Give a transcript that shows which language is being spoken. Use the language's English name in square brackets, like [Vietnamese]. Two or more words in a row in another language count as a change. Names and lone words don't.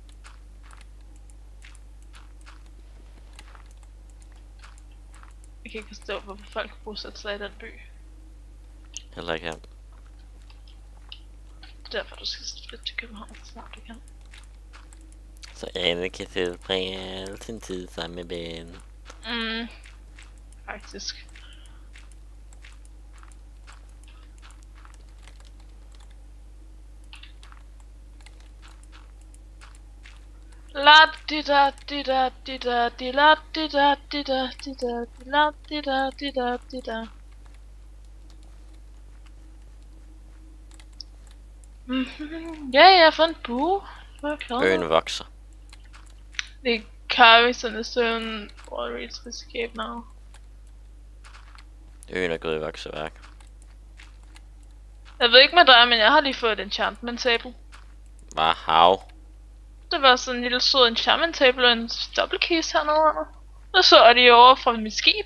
[Danish] Jeg kan ikke forstå, hvorfor folk bosætter sig i den by. Heller ikke her. Det er derfor, du skal flytte til København, så snart du kan. Så Anne kan tilbringe al sin tid sammen med Ben. Faktisk. La di da di da di da di la di da di da di da di la di da di da di da. Ja, jeg har fået en bue. Øen vokser. [English] The carries in the stone will reach the escape now. [Danish] Øen er gået i vokseværk. Jeg ved ikke med dig, men jeg har lige fået et [English] enchantment table. [Danish] Hvad hav? Det var sådan en lille sød [English] enchantment table [Danish] og en dobbeltkeys hernede under. Og så er de over fra mit skib.